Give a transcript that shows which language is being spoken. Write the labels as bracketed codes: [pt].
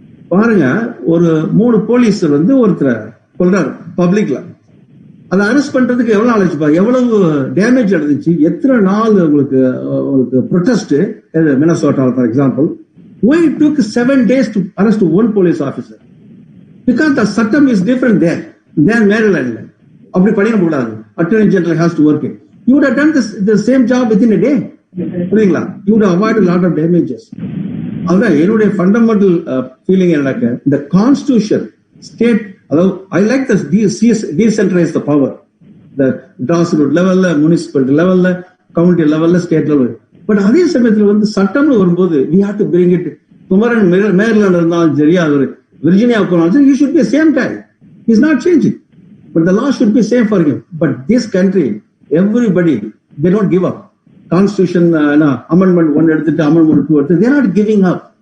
[ta] பாருங்க, ஒரு 3 போலீஸ் வந்து ஒருத்தர் கொல்றாரு பப்ளிக்ல. அதை அரெஸ்ட் பண்றதுக்கு எவ்வளவு நாள் ஆச்சு, எவ்வளவு டேமேஜ் நடந்துச்சு, எத்தனை நாள் உங்களுக்கு protest. [en] Minnesota for example, why it took 7 days to arrest one police officer? Because the சட்டம் is different there than Maryland. [ta] அப்படி பண்ணிட கூடாது. [en] Attorney General has to work it. You would have done the same job within a day. [ta] புரியுங்களா? [en] You would have avoided a lot of damages. [ta] அதுதான் என்னுடைய fundamental feeling. என்னக்க இந்த constitution state, அதாவது [en] I like this decentralize the power, the grassroots [ta] லெவல்ல, municipal லெவல்ல, county லெவல்ல, state level. But அதே சமயத்துல வந்து சட்டம்னு வரும்போது [en] we have to bring it. [ta] Kumaran Maryland இருந்தாலும் சரி, அது விர்ஜினியா போனாலும், [en] you should be the same time. He's not changing, but the law should be same for him. But this country, everybody, they don't give up. Constitution amendment 1 எடுத்துட்டு amendment 2 எடுத்து, they are not giving up.